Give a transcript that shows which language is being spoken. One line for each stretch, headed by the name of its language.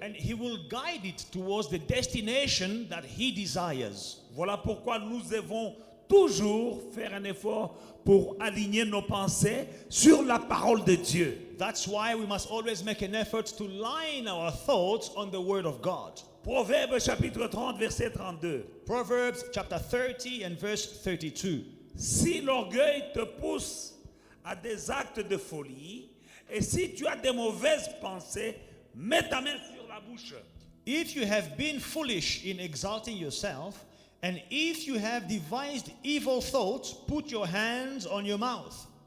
English: And he will guide it towards the destination that he desires.
French: Voilà pourquoi nous devons toujours faire un effort pour aligner nos pensées sur la parole de Dieu.
English: That's why we must always make an effort to line our thoughts on the word of God.
French: Proverbe chapitre 30, verset 32.
English: Proverbs chapter 30 and verse 32.
French: Si l'orgueil te pousse à des actes de folie, et si tu as des mauvaises pensées, mets ta main sur la bouche.
English: If you have been foolish in exalting yourself, and if you have devised evil thoughts, put your hands on your mouth.